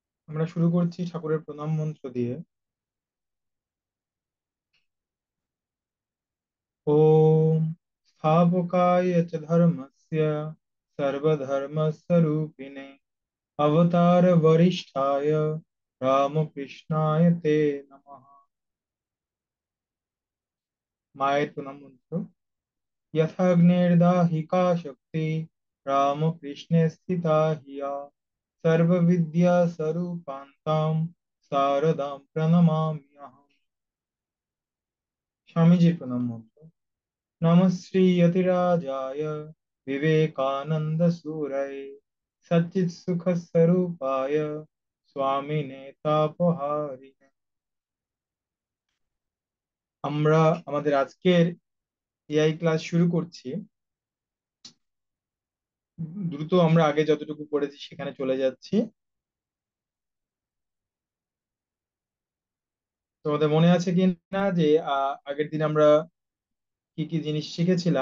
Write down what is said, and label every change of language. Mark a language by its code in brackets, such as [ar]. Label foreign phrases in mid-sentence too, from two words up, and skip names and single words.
[bn] আমরা শুরু করছি ঠাকুরের প্রণাম মন্ত্র দিয়ে। [sa] ওম স্থাপকায় চ ধর্মস্য সর্বধর্মস্বরূপিণে অবতার বরিষ্ঠায় রামকৃষ্ণায় তে নমঃ। [bn] মায়ের প্রণাম মন্ত্র। [sa] यथाग्नेर्दाहिका शक्ति रामकृष्णे स्थिता हिया सर्वविद्या स्वरूपान्तां शारदां प्रणमाम्यहम्। [bn] স্বামীজির প্রণাম মন্ত্র। [sa] नमः श्री यतिराजाय विवेकानंद सूरये सच्चित् सुख स्वरूपाय स्वामिने तापहारिणे। [bn] আমরা আমাদের আজকের [en] AI class [bn] শুরু করছি। দ্রুত আমরা আগে যতটুকু পড়েছি সেখানে চলে যাচ্ছি। তোমাদের মনে আছে কি না যে আগের দিন আমরা কি কি জিনিস শিখেছিলাম?